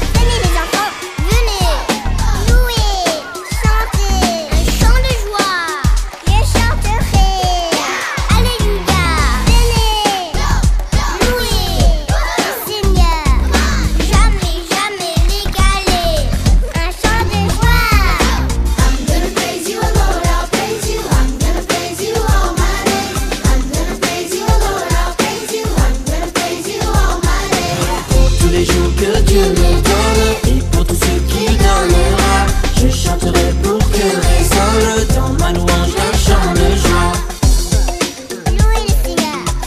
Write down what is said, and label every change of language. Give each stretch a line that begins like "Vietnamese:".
French: Venez les enfants, venez, louer, chanter, un chant de joie. Je chanterai, alléluia. Venez, louer le Seigneur, jamais, jamais l'égaler, un chant de joie.
English: I'm gonna praise you, Lord, I'll praise you. I'm gonna praise you all my days. I'm gonna praise you, Lord, I'll praise you. I'm gonna praise you all my days.
French: Pour tous les jours que Dieu me donne et pour tout ce qu'il donnera, je chanterai pour que résonne dans ma louange un chant de joie. Louez le Seigneur.